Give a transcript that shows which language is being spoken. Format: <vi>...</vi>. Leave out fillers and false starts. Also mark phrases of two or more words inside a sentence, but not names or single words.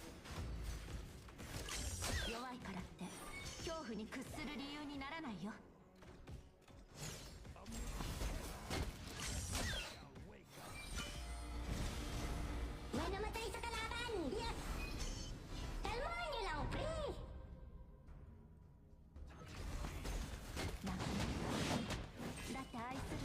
<ja>弱いからって恐怖に屈する理由にならないよ。</ja> <tl>May namatay sa kalaban! Yes! Kalmahan niyo lang, pre! Dati ayos na.</tl>